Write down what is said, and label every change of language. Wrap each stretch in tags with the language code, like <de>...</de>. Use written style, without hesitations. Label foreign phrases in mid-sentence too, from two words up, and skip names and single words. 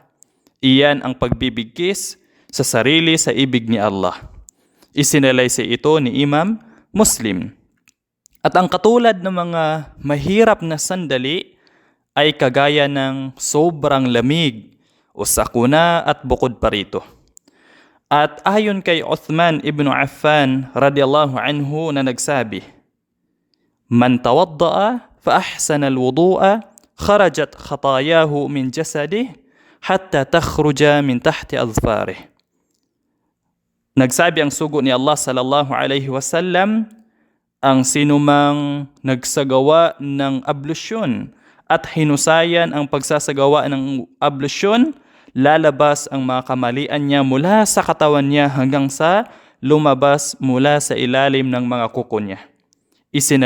<tl>Iyan ang pagbibigkis sa sarili sa ibig ni Allah. Isinalaysay ito ni Imam Muslim. At ang katulad ng mga mahirap na sandali ay kagaya ng sobrang lamig o sakuna at bukod pa rito. At ayon kay Uthman ibn Affan</tl> <ar>رضي الله عنه</ar> <tl>na nagsabi,</tl> <ar>"من توضأ فأحسن الوضوء خرجت خطاياه من جسده حتى تخرج من تحت أظفاره."</ar> <tl>Nagsabi ang sugo ni Allah</tl> <ar>صلى الله عليه وسلم,</ar> <tl>ang sinumang nagsagawa ng ablusyon at hinusayan ang pagsasagawa ng ablusyon, lalabas ang mga kamalian niya mula sa katawan niya hanggang sa lumabas mula sa ilalim ng mga kuko niya.</tl>